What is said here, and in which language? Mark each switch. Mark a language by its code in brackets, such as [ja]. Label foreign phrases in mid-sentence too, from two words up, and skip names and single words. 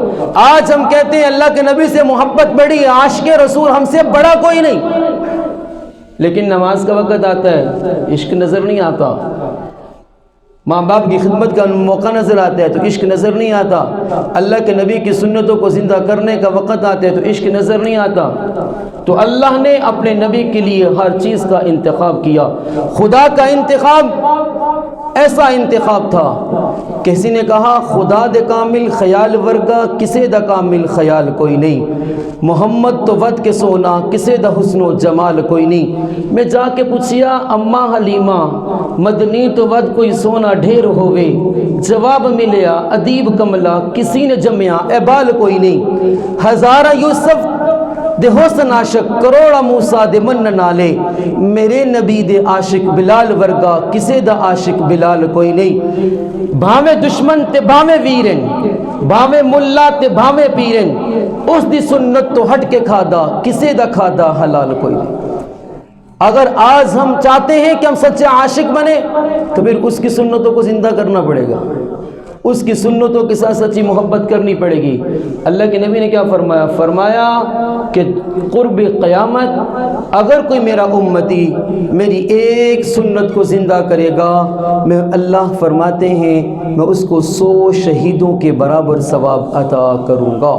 [ur] آج ہم کہتے ہیں اللہ کے نبی سے محبت بڑی ہے، عاشق رسول ہم سے بڑا کوئی نہیں، لیکن نماز کا وقت آتا ہے عشق نظر نہیں آتا، ماں باپ کی خدمت کا موقع نظر آتا ہے تو عشق نظر نہیں آتا، اللہ کے نبی کی سنتوں کو زندہ کرنے کا وقت آتا ہے تو عشق نظر نہیں آتا۔ تو اللہ نے اپنے نبی کے لیے ہر چیز کا انتخاب کیا۔ خدا کا انتخاب ایسا انتخاب تھا، کسی نے کہا [pa] خدا دے کامل خیال ورگا کسے دا کامل خیال کوئی نہیں، محمد تو ود کے سونا کسے دا حسن و جمال کوئی نہیں۔ میں جا کے پوچھیا اماں حلیمہ مدنی تو ود کوئی سونا ڈھیر ہووے، جواب ملیا ادیب کملا کسی نے جمیا اعبال کوئی نہیں۔ ہزارہ یوسف دے حسن عاشق کروڑا موسیٰ دے من نالے، میرے نبی دے عاشق بلال ورگا کسے دا عاشق بلال کوئی نہیں۔ بھاویں دشمن تے بھاویں ویرن، بھاویں ملا تے بھاویں پیرن، اس دی سنت تو ہٹ کے کھادا کسے دا کھادا حلال کوئی نہیں۔ [ur] اگر آج ہم چاہتے ہیں کہ ہم سچے عاشق بنے تو پھر اس کی سنتوں کو زندہ کرنا پڑے گا، اس کی سنتوں کے ساتھ سچی محبت کرنی پڑے گی۔ اللہ کے نبی نے کیا فرمایا؟ فرمایا کہ قرب قیامت اگر کوئی میرا امتی میری ایک سنت کو زندہ کرے گا، میں اللہ فرماتے ہیں میں اس کو 100 شہیدوں کے برابر ثواب عطا کروں گا۔